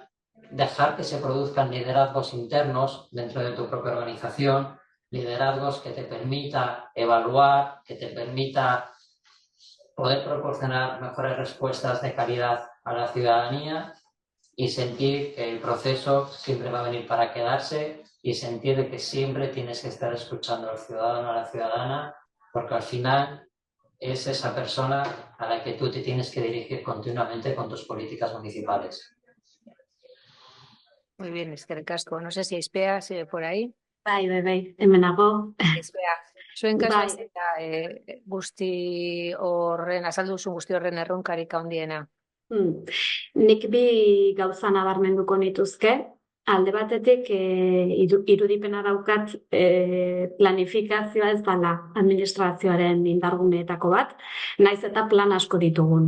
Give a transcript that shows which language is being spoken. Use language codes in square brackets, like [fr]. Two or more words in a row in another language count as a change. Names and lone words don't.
[es] dejar que se produzcan liderazgos internos dentro de tu propia organización, liderazgos que te permita evaluar, que te permita poder proporcionar mejores respuestas de calidad a la ciudadanía y sentir que el proceso siempre va a venir para quedarse y sentir que siempre tienes que estar escuchando al ciudadano o a la ciudadana, porque al final es esa persona a la que tú te tienes que dirigir continuamente con tus políticas municipales. Muy bien, [eu] eskerrik asko. [es] No sé si Aizpea sigue por ahí. [eu] Bai, hemen nago. Aizpea, zuen kasuan Bai. zein da guzti horren, azaldu duzun guzti horren erronkarik handiena. Nik bi gauza nabarmenduko nituzke. Alde batetik irudipena daukat planifikazioa ez dela administrazioaren indarguneetako bat, naiz eta plan asko ditugun.